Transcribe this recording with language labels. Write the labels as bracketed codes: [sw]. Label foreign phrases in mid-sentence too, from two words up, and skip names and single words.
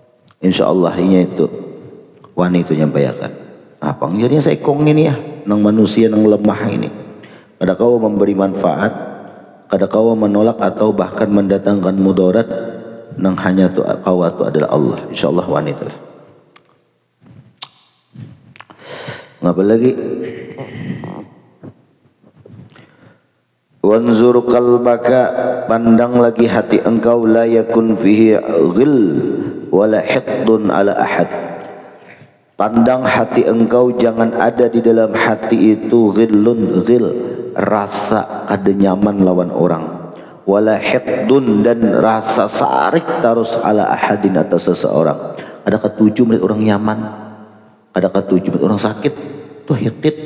[bjn] Insyaallah ini itu wani itu nyampaikan apa jadinya saya kong ini ya nang manusia nang lemah ini kada kau memberi manfaat kada kau menolak atau bahkan mendatangkan mudarat nang hanya tu kau itu adalah Allah insyaallah wani itu lah. Ngapa lagi [ar] wanzur qalbaka [bjn] pandang lagi hati engkau [ar] la yakun fihi ghil wala hiqdun ala ahad [bjn] pandang hati engkau jangan ada di dalam hati itu [ar] ghillun ghil [bjn] rasa kada nyaman lawan orang [ar] wala hiqdun [bjn] dan rasa sarik terus [ar] ala ahadin [bjn] atas seseorang ada ketujuh melihat orang nyaman ada ketujuh melihat orang sakit tuh hiqid.